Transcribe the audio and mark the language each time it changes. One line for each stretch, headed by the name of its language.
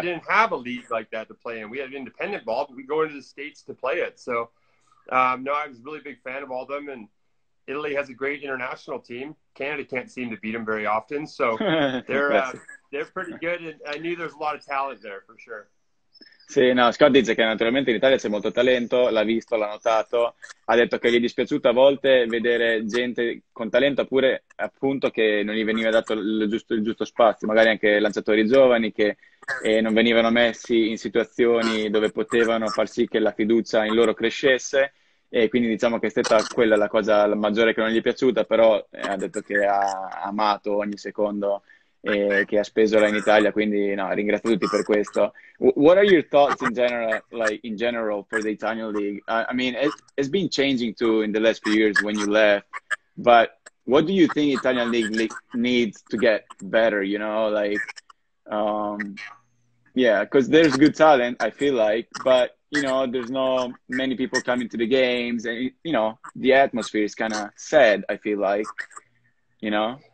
English: didn't have a league like that to play in. We had independent ball, but we go into the States to play it. So, no, I was a really big fan of all of them. And Italy has a great international team. Canada can't seem to beat them very often. So they're pretty good. And I knew there's a lot of talent there for sure.
Italian: Sì, no, Scott dice che naturalmente in Italia c'è molto talento, l'ha visto, l'ha notato, ha detto che gli è dispiaciuto a volte vedere gente con talento, oppure appunto che non gli veniva dato il giusto spazio, magari anche lanciatori giovani che non venivano messi in situazioni dove potevano far sì che la fiducia in loro crescesse, e quindi diciamo che è stata quella la cosa maggiore che non gli è piaciuta, però ha detto che ha amato ogni secondo che ha speso là in Italia, quindi no, ringrazio tutti per questo.
English: What are your thoughts in general, like in general, for the Italian league? I mean, it's been changing too in the last few years when you left, but what do you think Italian league needs to get better? You know, like, um, yeah, because there's good talent, I feel like, but you know, there's no many people coming to the games, and you know, the atmosphere is kind of sad, I feel like, you know.